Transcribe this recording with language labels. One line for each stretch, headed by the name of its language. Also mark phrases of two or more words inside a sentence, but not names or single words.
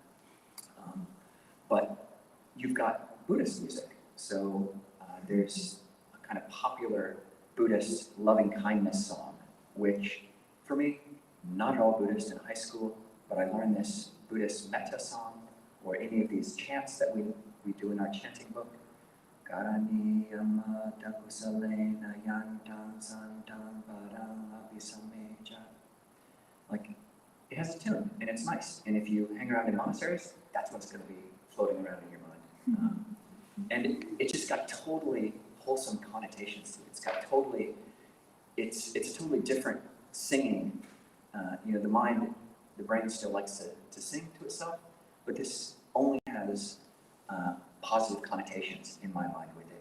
English: But you've got Buddhist music, so there's a kind of popular Buddhist loving-kindness song, which, for me, not at all Buddhist in high school, but I learned this Buddhist metta song, or any of these chants that we do in our chanting book.
Pali: Karaniyama takusalena yantam santam param abhisameja.
English: It has a tune, and it's nice. And if you hang around in monasteries, that's what's going to be floating around in your mind. And it just got totally wholesome connotations to it. It's a totally different singing. The mind, the brain still likes to sing to itself, but this only has positive connotations in my mind with it.